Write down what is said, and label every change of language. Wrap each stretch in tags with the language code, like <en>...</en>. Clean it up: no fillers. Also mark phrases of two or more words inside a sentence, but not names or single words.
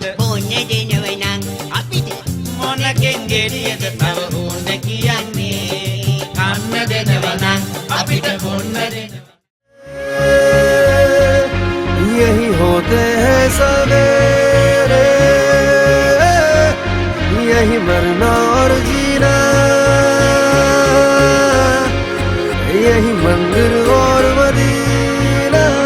<si>ඕන්න දෙනවනම් අපිට මොනකෙන් ගෙඩියද තව ඕන කියන්නේ කන්න දෙනවනම් අපිට බොන්න දෙනවා</si> <hi>यही होते हैं सवेरे यही मरना और जीना यही मंदिर और मदीना</hi>